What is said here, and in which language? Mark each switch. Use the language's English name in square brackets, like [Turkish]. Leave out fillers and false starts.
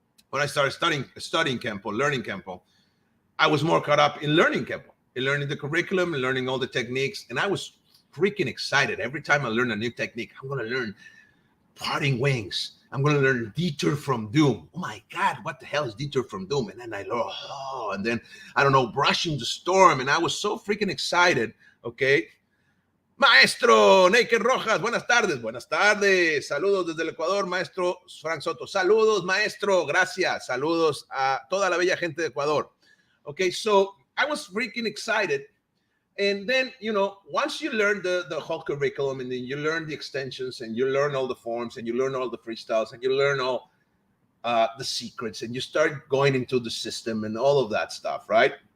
[English] When I started studying Kenpo, learning Kenpo, I was more caught up in learning Kenpo, in learning the curriculum, and learning all the techniques, and I was freaking excited every time I learned a new technique. I'm going to learn parting wings. I'm going to learn detour from doom. Oh my God, what the hell is detour from doom? And then I learned, and then I don't know, brushing the storm, and I was so freaking excited. [Spanish] Okay. Maestro Naked Rojas, buenas tardes. Buenas tardes. Saludos desde el Ecuador, maestro Frank Soto. Saludos, maestro. Gracias. Saludos a toda la bella gente de Ecuador. [English] Okay, so I was freaking excited. And then, once you learn the whole curriculum and then you learn the extensions and you learn all the forms and you learn all the freestyles and you learn all the secrets and you start going into the system and all of that stuff, right?